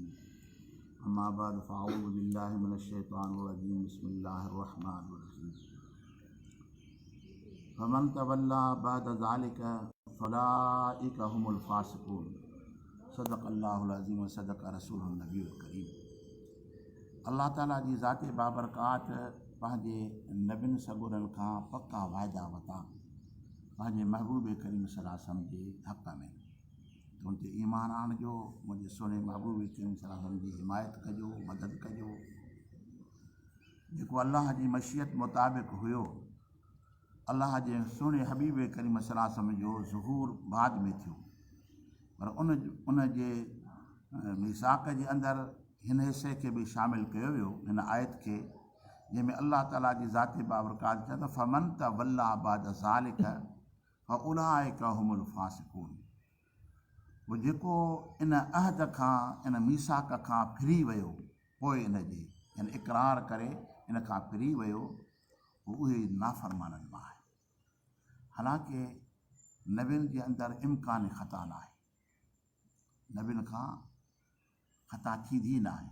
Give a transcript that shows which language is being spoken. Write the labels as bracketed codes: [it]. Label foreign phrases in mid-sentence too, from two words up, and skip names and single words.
[ar] أما بعد فأعوذ بالله من الشيطان الرجيم. بسم الله الرحمن الرحيم فمن تولى بعد ذلك فأولئك هم الفاسقون. صدق الله العظيم وصدق رسوله النبي الكريم. [sd] अल्लाह ताला जी ज़ात बाबरकात पंहिंजे नबियुनि सॻुरनि खां पक्का वाइदा वरिता पंहिंजे महबूब करीम [ar] صلى الله عليه وسلم [sd] जे हक़ में त उन ते ईमान आणिजो, मुंहिंजे सुहिणे महबूब करीम [ar] صلى الله عليه وسلم [sd] जी हिमायत कजो, मदद कजो। जेको अल्लाह जी मशीयत मुताबिक़ हुयो, अल्लाह जे सुहिणे हबीब करीम [ar] صلى الله عليه وسلم [sd] जो ज़ुहूर बाद में थियो, पर उन जे मीसाक जे अंदरि हिन हिसे खे बि शामिल कयो वियो, हिन आयत खे, जंहिंमें अल्लाह ताला जी ज़ात बाबरकात चए त [ar] فمن تولى بعد ذلك فأولئك هم الفاسقون. [sd] उहो जेको इन अहद खां, इन मीसाक खां फिरी वियो, पोइ इन जे यानी इक़रार करे इन खां फिरी वियो, उहे नाफ़रमाननि मां आहे। हालांकि नबियुनि जे अंदरि इम्कान ख़ता न आहे, नबियुनि खां ख़ता थींदी न आहे।